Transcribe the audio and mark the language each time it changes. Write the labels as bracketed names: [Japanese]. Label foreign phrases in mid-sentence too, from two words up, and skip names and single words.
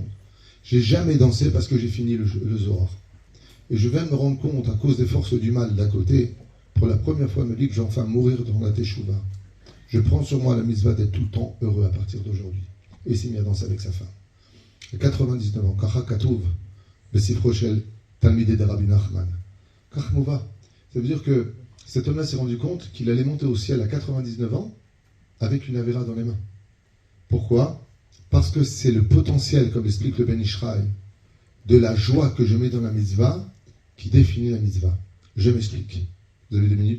[French] J'ai jamais dansé parce que j'ai fini le Zohar. Et je viens de me rendre compte, à cause des forces du mal d'à côté, pour la première fois, me dit que j'ai enfin mourir dans la teshuva. Je prends sur moi la mitzvah d'être tout le temps heureux à partir d'aujourd'hui. Et il s'est mis à danser avec sa femme. À 99 ans, [Hebrew] כך כתוב, בספרו של, תלמידי de Rabbi Nachman. כך מובא. [French] Ça veut dire que cet homme-là s'est rendu compte qu'il allait monter au ciel à 99 ans avec une avéra dans les mains. Pourquoi? Parce que c'est le potentiel, comme explique le Ben Ishraï, de la joie que je mets dans la mitzvah qui définit la mitzvah. Je m'explique. Vous avez 2 minutes?